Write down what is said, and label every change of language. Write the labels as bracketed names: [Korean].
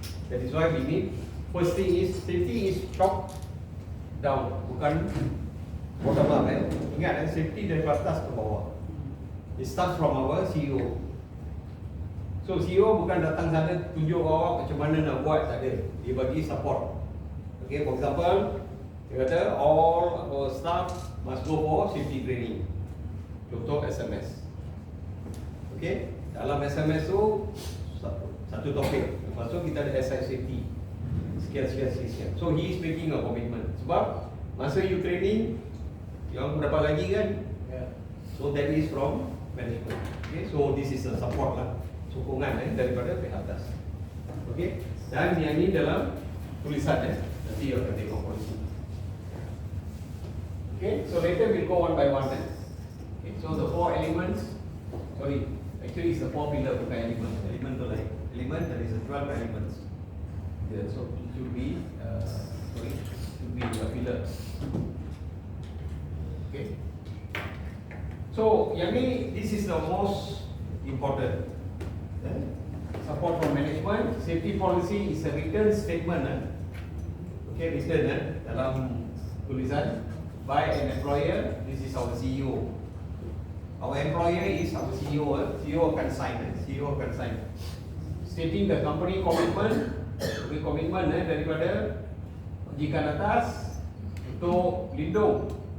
[English] That is why we need, first thing is safety is top down, [Malay] bukan [English] bottom up. [Malay] Ingat safety dari atas ke bawah. [English] It starts from our CEO. [Malay] So CEO bukan datang sana tunjuk awak macam mana nak buat, tak ada. Dia bagi support. [English] Okay, for example, [Malay] dia kata [English] all our staff must go for safety training. [Malay] Contoh SMS. Okay, dalam SMS tu satu topik. Lepas tu kita ada SI safety. Sekian. [English] So he is making a commitment. [Malay] Sebab masa you training, yang dapat lagi kan? [English] So that is from management. Okay, so this is a support lah, [Malay] sokongan daripada pihak atas. Okay, dan yang ini dalam tulisan nanti you akan tengok polisi. [English] Okay, so later we'll go one by one. Okay, so the four elements, actually it's the four pillar bukan element. [Malay] Element tu lain. [English] Element, there is a 12 elements. Yeah, so it should be a pillar. Okay. So [Malay] yang ni, [English] this is the most important. Support from management. Safety policy is a written statement. Okay, written [Malay] dalam tulisan [English] by an employer. This is our CEO. Our employer is our CEO. [Malay] CEO akan sign. [English] Stating the company commitment. [Malay] Komitmen daripada majikan atas untuk lindung.